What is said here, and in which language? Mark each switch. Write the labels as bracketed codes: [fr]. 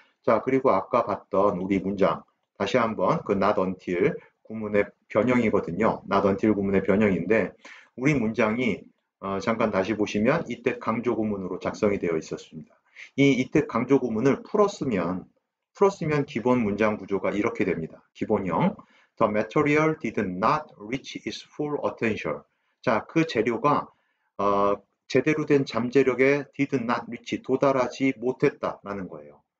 [ko] 자, 그리고 아까 봤던 우리 문장 다시 한번 그 not until 구문의 변형이거든요. not until 구문의 변형인데 우리 문장이 잠깐 다시 보시면 이때 강조 구문으로 작성이 되어 있었습니다. 이때 강조 구문을 풀었으면 기본 문장 구조가 이렇게 됩니다. [en] 기본형 The material did not reach its full potential. [ko] 자, 그 재료가 제대로 된 잠재력에 [en] did not reach, [ko] 도달하지 못했다라는 거예요.